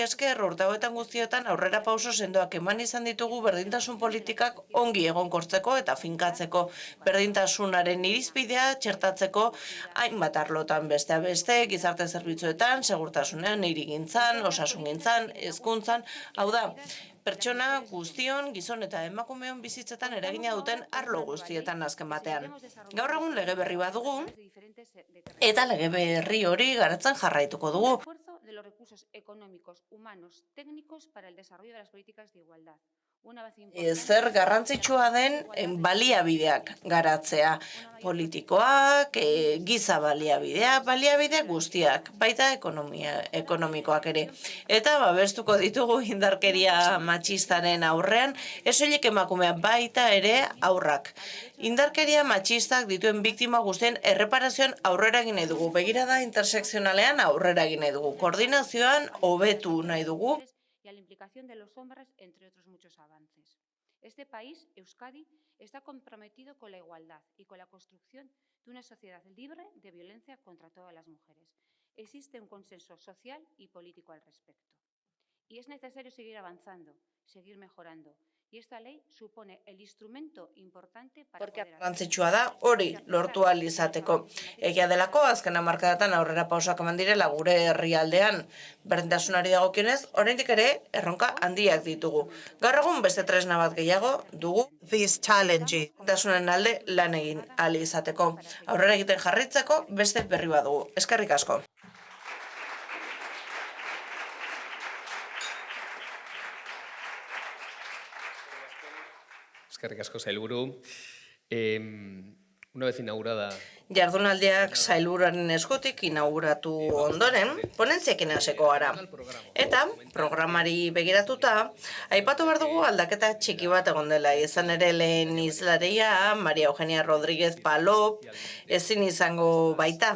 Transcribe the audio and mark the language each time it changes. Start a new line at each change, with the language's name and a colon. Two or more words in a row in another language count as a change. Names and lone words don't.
Basque: esker urte hauetan guztietan aurrera pauso sendoak eman izan ditugu berdintasun politikak ongi egonkortzeko eta finkatzeko berdintasunaren irizpidea txertatzeko hainbat arlotan besteak beste, gizarte zerbitzuetan, segurtasunean, hirigintzan, osasungintzan, hezkuntzan, hau da, pertsona guztion, gizon eta emakumeon bizitzetan eragina duten arlo guztietan azken batean. Gaur egun lege berri badugu, eta lege berri hori garatzen jarraituko dugu.
Spanish: De los recursos económicos, humanos, técnicos para el desarrollo de las políticas de igualdad.
Basque: Zer garrantzitsua den baliabideak garatzea. Politikoak, giza baliabide guztiak, baita ekonomikoak ere. Eta babestuko ditugu indarkeria matxistaren aurrean, esoilik emakumeak baita ere aurrak. Indarkeria matxistak dituen biktima guztien erreparazioan aurrera egin nahi dugu. Begirada intersekzionalean aurrera egin nahi dugu. Koordinazioan hobetu nahi dugu.
Spanish: Y a la implicación de los hombres, entre otros muchos avances. Este país, Euskadi, está comprometido con la igualdad y con la construcción de una sociedad libre de violencia contra todas las mujeres. Existe un consenso social y político al respecto. Y es necesario seguir avanzando, seguir mejorando. Y esta ley supone el instrumento importante para
Basque: garrantzitsua da hori lortu ahal izateko. Egia delako azken hamarkadatan aurrera pausoak eman direla gure herrialdean berdintasunari dagokionez, oraindik ere erronka handiak ditugu. Gaur egun beste tresna bat gehiago dugu berdintasunen alde lan egin ahal izateko. Aurrera egiten jarraitzeko beste berri bat dugu. Eskerrik asko. Eskerrik asko sailburu.
Spanish: Una vez inaugurada...
Basque: Jardunaldiak sailburuaren eskutik inauguratu ondoren, ponentziekin hasiko gara. Eta, programari begiratuta, aipatu behar dugu aldaketa txiki bat egon dela. Izan ere lehen izlaria, Maria Eugenia Rodríguez Palop, ezin izango baita.